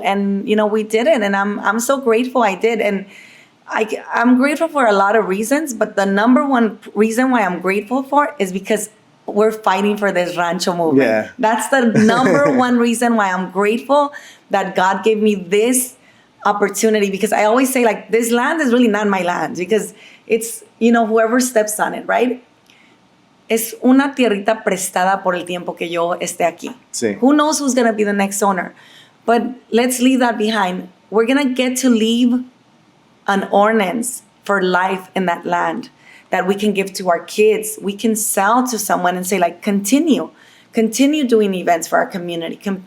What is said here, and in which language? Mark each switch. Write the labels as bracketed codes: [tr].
[en] And, you know, we did it. And I'm so grateful I did. And I'm grateful for a lot of reasons, but the number one reason why I'm grateful for is because we're fighting for this Rancho movement. Yeah. That's the number one reason why I'm grateful that God gave me this opportunity, because I always say like, this land is really not my land because it's, you know, whoever steps on it, right? [es] Es una tierrita prestada por el tiempo que yo esté aquí. Sí. [en] Who knows who's going to be the next owner? But let's leave that behind. We're going to get to leave an ordinance for life in that land that we can give to our kids. We can sell to someone and say like, continue doing events for our community.